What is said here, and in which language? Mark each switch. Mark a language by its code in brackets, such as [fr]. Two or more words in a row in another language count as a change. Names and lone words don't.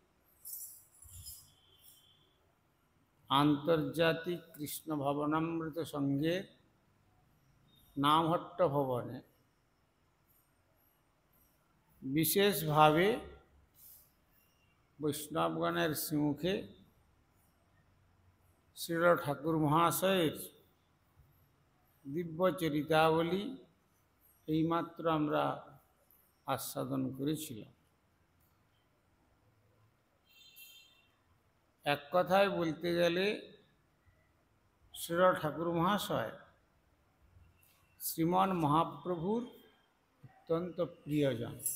[bn] আন্তর্জাতিক কৃষ্ণ ভবনামৃত সংঘের নামহট্ট ভবনে বিশেষ ভাবে বৈষ্ণবগণের সম্মুখে শ্রীল ঠাকুর মহাশয়ের দিব্য চরিতাবলী এইমাত্র আমরা आस्वादन করেছিলাম। এক কথায় বলতে গেলে শ্রীল ঠাকুর মহাশয় শ্রীমান মহাপ্রভুর অত্যন্ত প্রিয়জন।